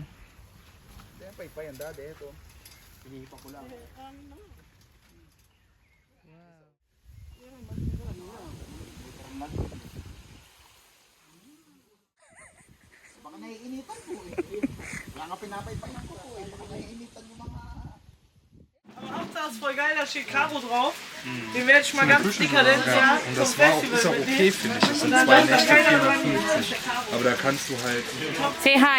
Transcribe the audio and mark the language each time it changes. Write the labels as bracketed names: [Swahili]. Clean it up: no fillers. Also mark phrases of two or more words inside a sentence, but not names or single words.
[Filipino] Pa yan, Daddy. Ito. Hinihipa ko lang. Baka naiinitan po eh. Wala nga pinapaypayan ko po eh. Baka naiinitan yung mga... [German] Aber Hauptsache ist voll geil, da steht Caro drauf. Den werde ich mal ganz dekadent ja, Und zum das war auch, Festival ist auch mitnehmen. okay, finde ich. Das sind Und dann 2 weiß da Nächte, keiner dran, 450. Aber da kannst du halt [English] Say hi!